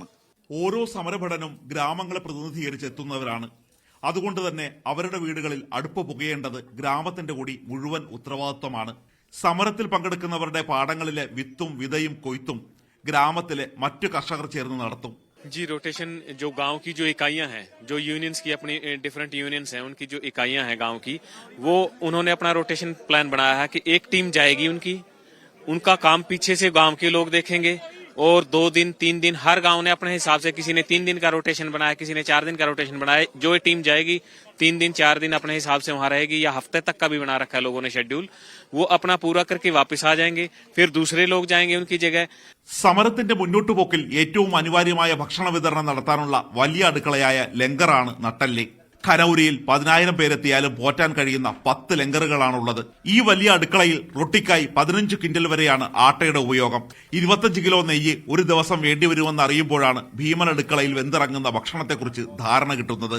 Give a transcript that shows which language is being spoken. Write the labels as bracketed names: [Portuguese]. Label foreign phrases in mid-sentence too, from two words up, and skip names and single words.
[Malayalam] ഓരോ സമരഭടനും ഗ്രാമങ്ങളെ പ്രതിനിധീകരിച്ച് എത്തുന്നവരാണ്. അതുകൊണ്ട് തന്നെ അവരുടെ വീടുകളിൽ അടുപ്പ് പുകയേണ്ടത് ഗ്രാമത്തിന്റെ കൂടി മുഴുവൻ ഉത്തരവാദിത്വമാണ്. സമരത്തിൽ പങ്കെടുക്കുന്നവരുടെ പാടങ്ങളിലെ വിത്തും വിതയും കൊയ്ത്തും ഗ്രാമത്തിലെ മറ്റു കർഷകർ ചേർന്ന് നടത്തും. [Hindi] जी, रोटेशन जो गांव की जो इकाइयां हैं, जो यूनियंस की अपनी [English] different unions [Hindi] हैं, उनकी जो इकाइयां हैं गांव की, वो उन्होंने अपना [English] rotation plan [Hindi] बनाया है कि एक टीम जाएगी उनका काम पीछे से गांव के लोग देखेंगे और 2 दिन 3 दिन हर गांव ने अपने हिसाब से, किसी ने 3 दिन का रोटेशन बनाया, किसी ने 4 दिन का रोटेशन बनाया. जो टीम जाएगी 3 दिन 4 दिन अपने हिसाब से वहां रहेगी, या हफ्ते तक का भी बना रखा है लोगों ने शेड्यूल. वो अपना पूरा करके वापस आ जाएंगे, फिर दूसरे लोग जाएंगे उनकी जगह. [Malayalam] സമരത്തിന്റെ മുന്നോട്ടുപോക്കിൽ ഏറ്റവും അനിവാര്യമായ ഭക്ഷണ വിതരണം നടത്താനുള്ള വലിയ അടുക്കളയായ ലങ്കറാണ് നട്ടെല്ല്. ഖനൌരിയിൽ 10,000 പേരെത്തിയാലും പോറ്റാൻ കഴിയുന്ന 10 ലങ്കറുകളാണുള്ളത്. ഈ വലിയ അടുക്കളയിൽ റൊട്ടിക്കായി 15 ക്വിന്റൽ വരെയാണ് ആട്ടയുടെ ഉപയോഗം. 25 കിലോ നെയ്യ് ഒരു ദിവസം വേണ്ടിവരുമെന്ന് അറിയുമ്പോഴാണ് ഭീമൻ അടുക്കളയിൽ വെന്തിറങ്ങുന്ന ഭക്ഷണത്തെക്കുറിച്ച് ധാരണ കിട്ടുന്നത്.